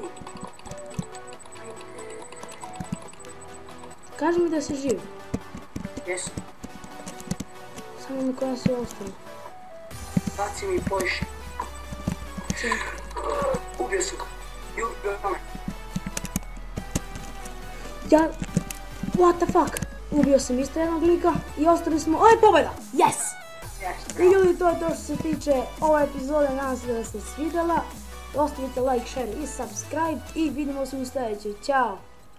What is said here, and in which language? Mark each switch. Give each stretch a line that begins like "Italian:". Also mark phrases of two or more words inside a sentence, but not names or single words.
Bosnian: Kaži mi da si živ. Jesu. Samo mi koja su ostali. Baci mi poviše. Ubio sam ga. I ubio me. Ja...
English: What the fuck?
Bosnian: Ubio sam isto jednog lika i ostali smo... Ovo je pobjeda! Yes! I ljudi, to je to što se tiče ove epizode, nadam se da ste svidjela. Ostavite
English: like, share
Bosnian: i subscribe i vidimo se u sljedećoj. Ćao!